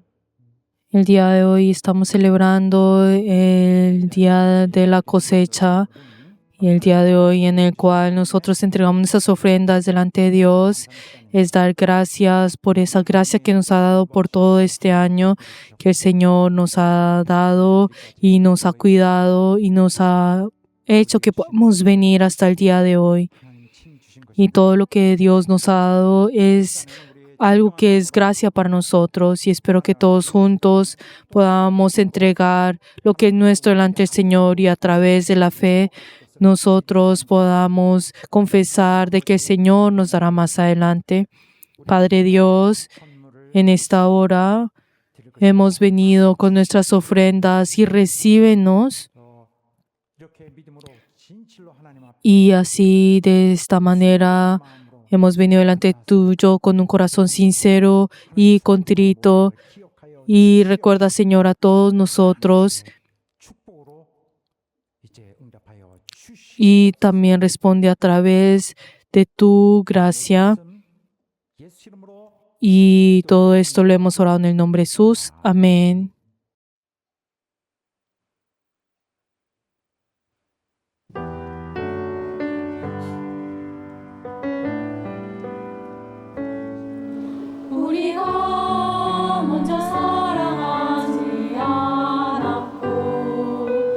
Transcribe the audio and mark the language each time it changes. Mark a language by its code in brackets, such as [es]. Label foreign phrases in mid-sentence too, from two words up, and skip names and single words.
[es] El día de hoy estamos celebrando el día de la cosecha y el día de hoy en el cual nosotros entregamos nuestras ofrendas delante de Dios es dar gracias por esa gracia que nos ha dado por todo este año que el Señor nos ha dado y nos ha cuidado y nos ha hecho que podamos venir hasta el día de hoy. [ko] 하나님이 친히 주신 것이 [es] Y todo lo que Dios nos ha dado es algo que es gracia para nosotros y espero que todos juntos podamos entregar lo que es nuestro delante del Señor y a través de la fe nosotros podamos confesar de que el Señor nos dará más adelante. Padre Dios, [ko] 선물을 [es] en esta hora [ko] 드릴 것입니다. [es] hemos venido con nuestras ofrendas y recíbenos [ko] 이렇게 믿음으로 진실로 하나님 앞에 [es] y así de esta manera [ko] 마음으로 [es] hemos venido delante tuyo con un corazón sincero y contrito. [ko] 기억하여 [es] Y recuerda, Señor, a todos nosotros [ko] 축복으로 이제 응답하여 주시옵소서. [es] y también responde a través de tu gracia. [ko] 예수 이름으로 [es] Y todo esto lo hemos orado en el nombre de Jesús. Amén. [ko] 우리가 먼저 사랑하지 않았고